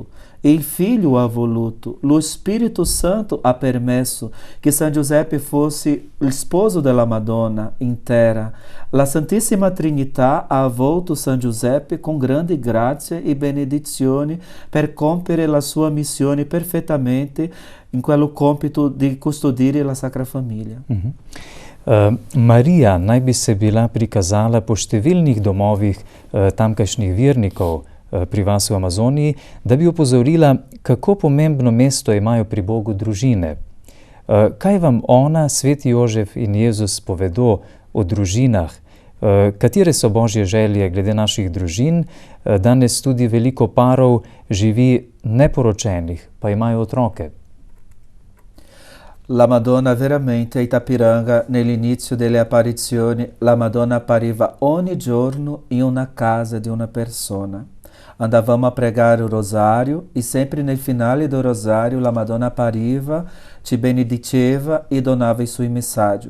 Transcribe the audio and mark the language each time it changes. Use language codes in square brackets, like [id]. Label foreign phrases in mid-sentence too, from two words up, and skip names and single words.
[it] Il Figlio ha voluto, lo Spirito Santo ha permesso che San Giuseppe fosse il sposo della Madonna in terra. La Santissima Trinità ha avvolto San Giuseppe con grandi grazie e benedizioni per compiere la sua missione perfettamente in quello compito di custodire la Sacra Famiglia. [sl] Marija naj bi se bila prikazala po številnih domovih tamkajšnjih vernikov pri vas v Amazoniji, da bi opozorila, kako pomembno mesto imajo pri Bogu družine. Kaj vam ona, sveti Jožef in Jezus povedo o družinah? Katere so Božje želje glede naših družin? Danes tudi veliko parov živi neporočenih, pa imajo otroke. [it] La Madonna veramente a Itapiranga, nell'inizio delle apparizioni, la Madonna appariva ogni giorno in una casa di una persona. Andavamo a pregare il rosario e sempre nel finale del rosario la Madonna appariva, ci benediceva e donava i suoi messaggi.